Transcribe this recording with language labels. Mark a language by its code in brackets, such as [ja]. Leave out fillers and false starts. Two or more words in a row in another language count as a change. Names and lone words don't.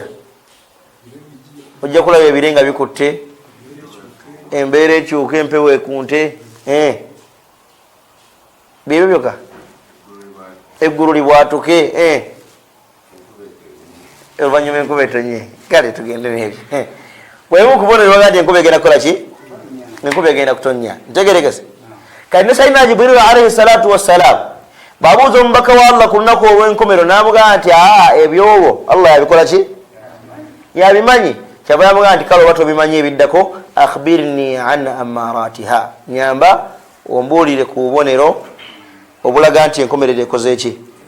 [lg] Ojja kulaba ebire nga bikutte, embeera ekyuka, empewo ekunte, byebyo byokka, eggulu libwatuke, oluvannyuma enkuba etonye. Kale tugende nebyo. Bwemu kubonera olaga nti enkuba egenda kukola ki? Enkuba egenda kutonnya. Ntegeregese kati ne [ar] سيدنا جبريل عليه الصلاة والسلام [lg] bw'abuuza omubaka wa Allah ku lunaku olw'enkomero, n'amugamba nti ebyolwo Allah yabikola ki? Yabimanyi. Kyava yamugamba nti kale oba tobimanyi ebiddako, [ar] أخبرني عن أماراتها, [lg] nyamba ombuulire ku bubonero obulaga nti enkomerero ekoze eki?